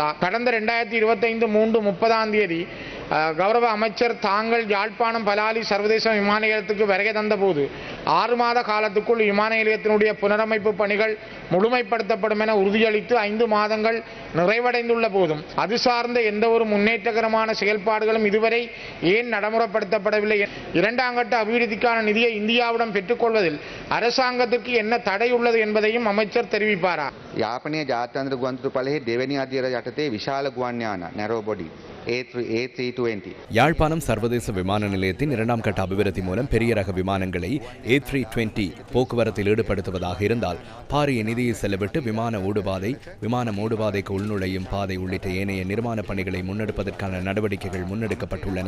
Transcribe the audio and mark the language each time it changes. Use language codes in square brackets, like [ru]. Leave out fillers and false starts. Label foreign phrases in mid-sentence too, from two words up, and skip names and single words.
[ta] கடந்த 2025 3/30 கௌரவ அமைச்சர் தாங்கள் யாழ்ப்பாணம் பலாலி சர்வதேச விமான நிலையத்துக்கு வருகை தந்தபோது 6 மாத காலத்துக்குள் விமான நிலையத்தினுடைய புனரமைப்பு பணிகள் முழுமைப்படுத்தப்படும் என உறுதியளித்து 5 மாதங்கள் நிறைவடைந்துள்ள போதும் அது சார்ந்த எந்த ஒரு முன்னேற்றகரமான செயல்பாடுகளும் இதுவரை ஏன் நடைமுறைப்படுத்தப்படவில்லை? இரண்டாம் கட்ட அபிவிருத்திக்கான நிதியை இந்தியாவிடம் பெற்றுக்கொள்வதில் அரசாங்கத்திற்கு என்ன தடை உள்ளது என்பதையும் அமைச்சர் தெரிவிப்பாரா? [si] යාපනයේ ජාත්‍යන්තර ගුවන්තොටුපළෙහි දෙවැනි අධිර යටතේ විශාල ගුවන් යාන [en] narrow body [si] A320 [ta] யாழ்ப்பாணம் சர்வதேச விமான நிலையத்தின் இரண்டாம் கட்ட அபிவிருத்தி மூலம் பெரிய ரக விமானங்களை A320 போக்குவரத்தில் ஈடுபடுத்துவதாக இருந்தால் பாரிய நிதியை செலவிட்டு விமான ஓடுபாதைக்கு உள்நுழையும் பாதை உள்ளிட்ட ஏனைய நிர்மாண பணிகளை முன்னெடுப்பதற்கான நடவடிக்கைகள் முன்னெடுக்கப்பட்டுள்ளன.